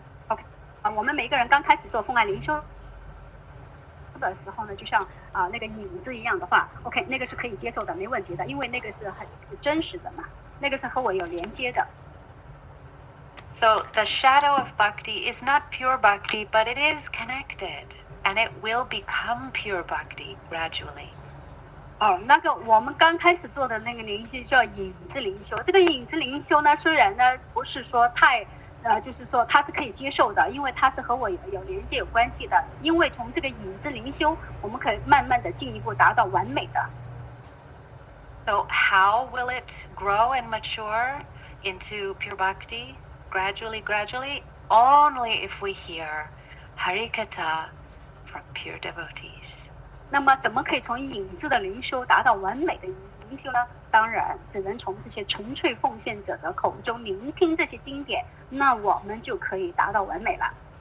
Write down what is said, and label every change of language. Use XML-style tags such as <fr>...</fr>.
<zh>OK， 我们每个人刚开始做风爱灵修的时候呢，就像那个影子一样的话 ，OK， 那个是可以接受的，没问题的，因为那个是很真实的嘛，那个是和我有连接的。</zh> <en>So the shadow of bhakti is not pure bhakti, but it is connected, and it will become pure bhakti gradually.</en> <zh>那个我们刚开始做的那个灵修叫影子灵修。这个影子灵修呢，虽然呢不是说太就是说它是可以接受的，因为它是和我有连接、有关系的。因为从这个影子灵修，我们可以慢慢的进一步达到完美的。</zh> <en>So how will it grow and mature into pure bhakti? Gradually, only if we hear Harikatha from pure devotees.</en> <zh>那么怎么可以从影子的灵修达到完美的灵修呢？当然只能从这些纯粹奉献者的口中聆听这些经典，那我们就可以达到完美了。</zh>